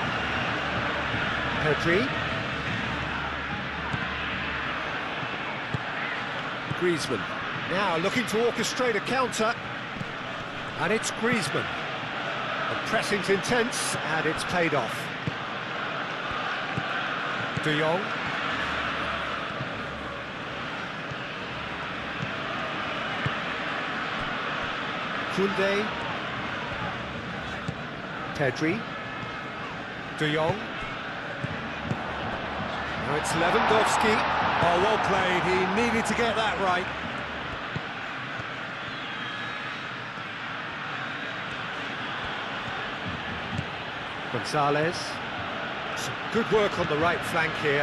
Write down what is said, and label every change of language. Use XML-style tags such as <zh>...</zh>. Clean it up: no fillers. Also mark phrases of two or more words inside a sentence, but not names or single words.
<en>Pedri. Griezmann. Now looking to orchestrate a counter. And it's Griezmann. The pressing's intense, and it's paid off. De Jong. Koundé. Pedri. De Jong. Now it's Lewandowski. Oh, well played. He needed to get that right. Gonzalez. Some good work on the right flank here.</en>